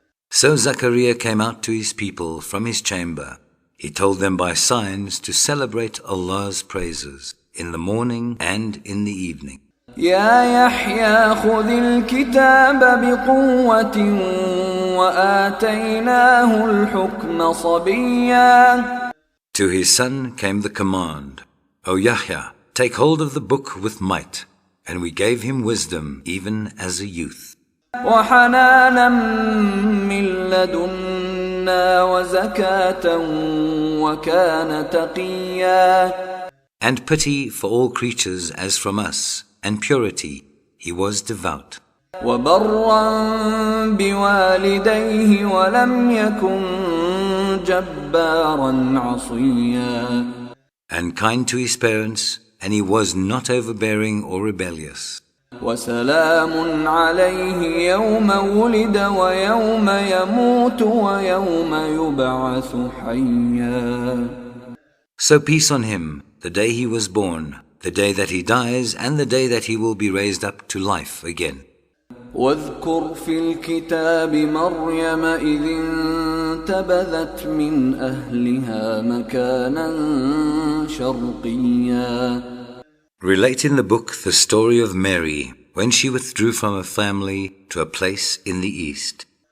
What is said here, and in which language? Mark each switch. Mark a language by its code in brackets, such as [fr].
[en] So Zachariah came out to his people from his chamber. He told them by signs to celebrate Allah's praises in the morning and in the evening. [ar] يا يحيى خذ الكتاب بقوة وآتيناه الحكم صبيا. [en] To his son came the command, O Yahya, take hold of the book with might, and we gave him wisdom even as a youth. [ar] وحنانا من لدنا وزكاة وكان تقيا. [en] And pity for all creatures as from us, and purity, he was devout. [ar] وبرا بوالديه ولم يكن جبارا عصيا. [en] And kind to his parents, and he was not overbearing or rebellious. [ar] وسلام عليه يوم ولد ويوم يموت ويوم يبعث حيا. [en] So peace on him, the day he was born, the day that he dies, and the day that he will be raised up to life again. [ar] واذكر في الكتاب مريم إذ انتبذت من أهلها مكانا شرقيا. [en] Relate in the book the story of Mary when she withdrew from her family to a place in the east.